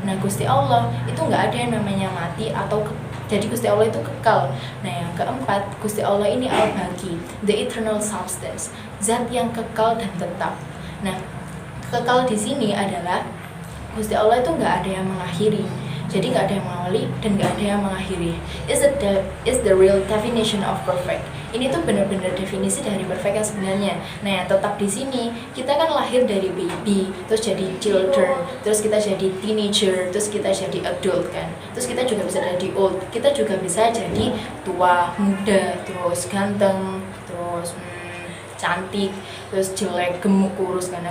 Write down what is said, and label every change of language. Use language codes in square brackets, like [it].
[id] Nah Gusti Allah itu nggak ada yang namanya mati atau jadi Gusti Allah itu kekal. Nah yang keempat, Gusti Allah ini al-baqi, the eternal substance, zat yang kekal dan tetap. Nah kekal di sini adalah Gusti Allah itu nggak ada yang mengakhiri. Jadi nggak ada yang mengawali dan nggak ada yang mengakhiri. [en] Is the real definition of perfect. [id] Ini tuh benar-benar definisi dari perfect yang sebenarnya. Nah, yang tetap di sini kita kan lahir dari baby, terus jadi children, terus kita jadi teenager, terus kita jadi adult kan. Terus kita juga bisa jadi old, kita juga bisa jadi tua, muda, terus ganteng, terus cantik, terus jelek, gemuk, kurus kan.